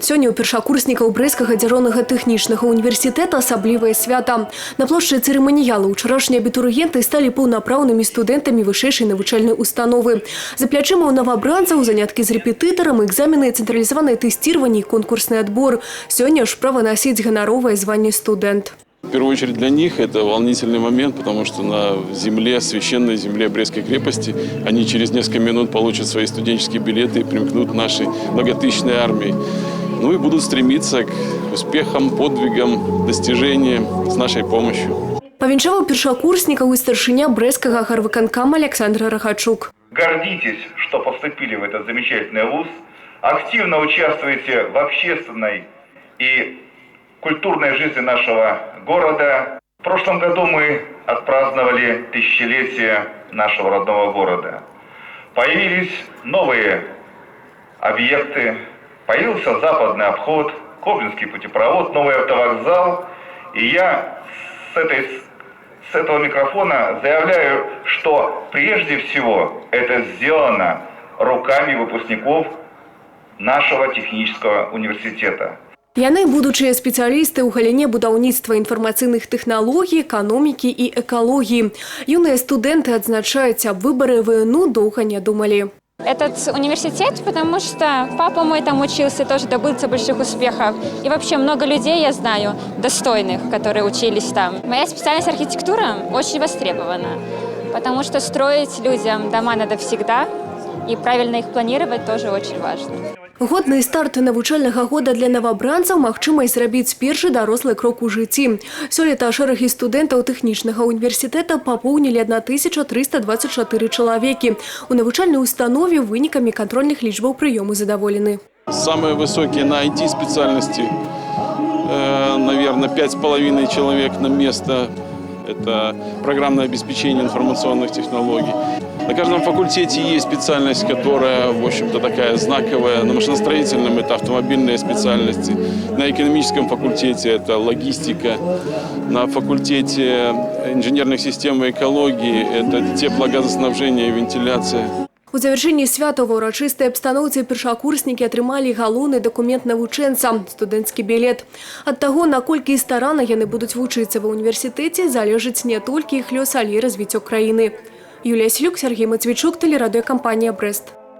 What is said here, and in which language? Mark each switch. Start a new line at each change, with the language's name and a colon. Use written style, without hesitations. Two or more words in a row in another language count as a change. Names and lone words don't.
Belarusian: Сёння у першакурснікаў Брэсцкага дзяржаўнага тэхнічнага універсітэта асаблівае свята. На плошчы цырыманіялу ўчарашнія абітурыенты сталі паўнапраўнымі студэнтамі вышэйшай навучальнай установы. За плячыма ў новабранцаў заняткі з рэпетытарам, экзамены, цэнтралізаванае тэсціраванне і конкурсны адбор. Сёння ж права насіць ганаровае званне студэнт.
Russian: В первую очередь для них это волнительный момент, потому что на земле, священной земле Брестской крепости, они через несколько минут получат свои студенческие билеты и примкнут к нашей многотысячной армии. Ну и будут стремиться к успехам, подвигам, достижениям с нашей помощью.
Belarusian: Павінчаваў першакурснікаў і старшыня Брэсцкага гарвыканкама Александр Рахачук.
Russian: Гордитесь, что поступили в этот замечательный вуз, активно участвуете в общественной и культурной жизни нашего города. В прошлом году мы отпраздновали тысячелетие нашего родного города. Появились новые объекты, появился западный обход, Коблинский путепровод, новый автовокзал. И я с этого микрофона заявляю, что прежде всего это сделано руками выпускников нашего технического университета.
Belarusian: Яны будучыя спецыялісты ў галіне будаўніцтва інфармацыйных тэхналогій, эканомікі і экалогіі. Юныя студэнты адзначаюць, аб выбары ВНУ доўга не думалі.
Russian: Этот университет, потому что папа мой там учился, тоже добился больших успехов. И вообще много людей я знаю, достойных, которые учились там. Моя специальность архитектура очень востребована, потому что строить людям дома надо всегда, и правильно их планировать тоже очень важно.
Belarusian: Годны старт навучальнага года для новабранцаў магчымасць зрабіць першы дарослы крок у жыцці. Сёлета шэрагі студэнтаў тэхнічнага універсітэта папоўнілі 1324 чалавекі. У навучальнай установе вынікамі кантрольных лічбаў прыёму задаволены.
Russian: Самые высокие на IT-специальности, наверное, 5,5 человек на место. Это программное обеспечение информационных технологий. На каждом факультете есть специальность, которая, в общем-то, такая знаковая. На машиностроительном это автомобильные специальности. На экономическом факультете это логистика. На факультете инженерных систем и экологии это теплогазоснабжение и вентиляция.
Belarusian: У завяршэнні свята ва ўрачыстай абстаноўцы першакурснікі атрымалі галоўны дакумент навучэнца – студэнцкі білет. Ад таго, наколькі старанна яны будуць вучыцца ва ўніверсітэце, залежыць не толькі іх лёс, але і развіццё краіны. Юлія Селюк, Сергей Матвейчук, тэлерадыёкампанія «Брэст».